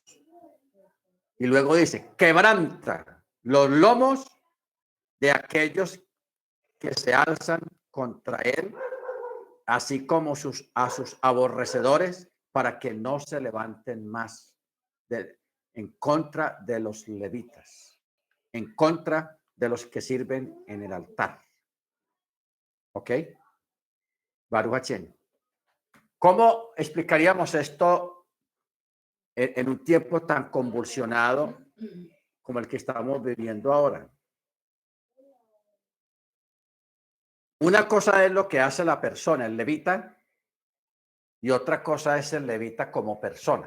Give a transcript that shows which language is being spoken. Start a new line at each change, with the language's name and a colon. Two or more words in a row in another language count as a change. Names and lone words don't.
Spanish: Y luego dice, quebranta los lomos de aquellos que se alzan contra él, así como a sus aborrecedores, para que no se levanten más en contra de los levitas, en contra de los que sirven en el altar.
Hebrew: ¿Ok? ברוך השם.
Spanish: ¿Cómo explicaríamos esto en un tiempo tan convulsionado como el que estamos viviendo ahora? Una cosa es lo que hace la persona, el levita, y otra cosa es el levita como persona.